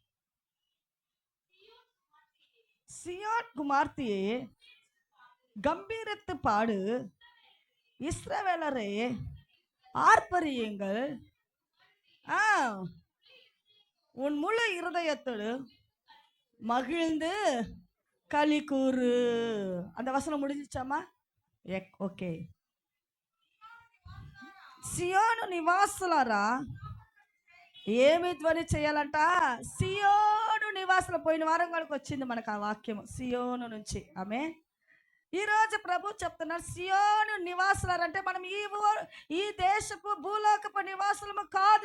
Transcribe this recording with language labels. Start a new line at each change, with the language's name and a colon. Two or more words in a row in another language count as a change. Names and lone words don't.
Tamil: சியோன் குமார்த்தியே கம்பீரத்து பாடு, இஸ்ரவேலரே ஆர்ப்பரியுங்கள், உன் முழு இருதயத்தோடு மகிழ்ந்து களி கூறு. அந்த வசனம் முடிஞ்சிச்சாமா?
Telugu: ఓకే. సియోను నివాసులారా ఏమి ధ్వని చేయాలంట? సియోను నివాసులు. పోయిన వారం వరకు వచ్చింది మనకు ఆ వాక్యము సియోను నుంచి. ఆమె ఈరోజు ప్రభు చెప్తున్నారు, సియోను నివాసులారంటే మనం ఈ దేశపు భూలోకపు నివాసులము కాదు.